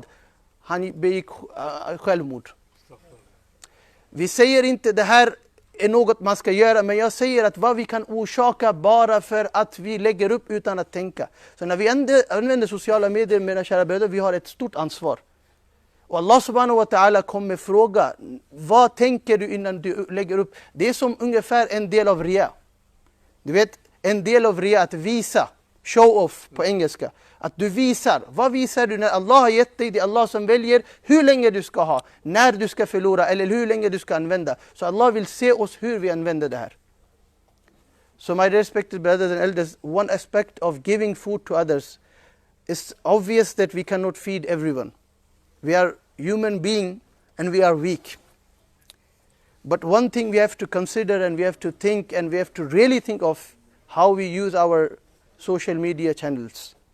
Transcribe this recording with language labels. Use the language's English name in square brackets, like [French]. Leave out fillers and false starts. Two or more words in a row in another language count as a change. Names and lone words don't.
[Swedish] Han begick självmord. Vi säger inte det här är något man ska göra, men jag säger att vad vi kan orsaka bara för att vi lägger upp utan att tänka. Så när vi använder sociala medier, mina kära bröder, vi har ett stort ansvar. Och Allah [Arabic] سبحانه وتعالى [Swedish] kommer fråga, vad tänker du innan du lägger upp? Det är som ungefär en del av ria. Du vet, en del av ria att visa, [English] show off [Swedish] på engelska. Att du visar, vad visar du när Allah har gett dig? Det är Allah som väljer hur länge du ska ha, när du ska förlora eller hur länge du ska använda. Så Allah vill se oss hur vi använder det här. [English] So my respected brothers and elders, one aspect of giving food to others is obvious that we cannot feed everyone. We are human beings and we are weak. But one thing we have to consider and we have to think and we have to really think of how we use our social media channels.